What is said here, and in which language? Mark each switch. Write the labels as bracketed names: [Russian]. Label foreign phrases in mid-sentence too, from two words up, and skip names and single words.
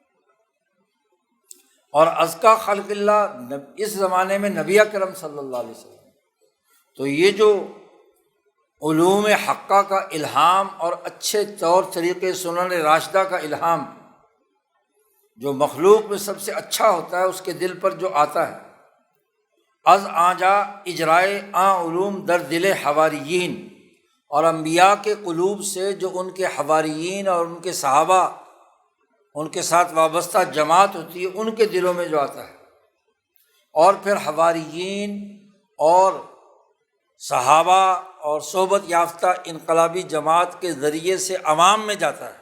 [Urdu] اور [Arabic] ازکا خلق اللہ [Urdu] اس زمانے میں نبی اکرم [Arabic] صلی اللہ علیہ وسلم۔ [Urdu] تو یہ جو علوم حقہ کا الہام اور اچھے طور طریقے سنن راشدہ کا الہام جو مخلوق میں سب سے اچھا ہوتا ہے اس کے دل پر جو آتا ہے، [Persian] از آنجا اجرائے علوم در دل حواریین، [Urdu] اور انبیاء کے قلوب سے جو ان کے حواریین اور ان کے صحابہ ان کے ساتھ وابستہ جماعت ہوتی ہے ان کے دلوں میں جو آتا ہے، اور پھر حواریین اور صحابہ اور صحبت یافتہ انقلابی جماعت کے ذریعے سے عوام میں جاتا ہے۔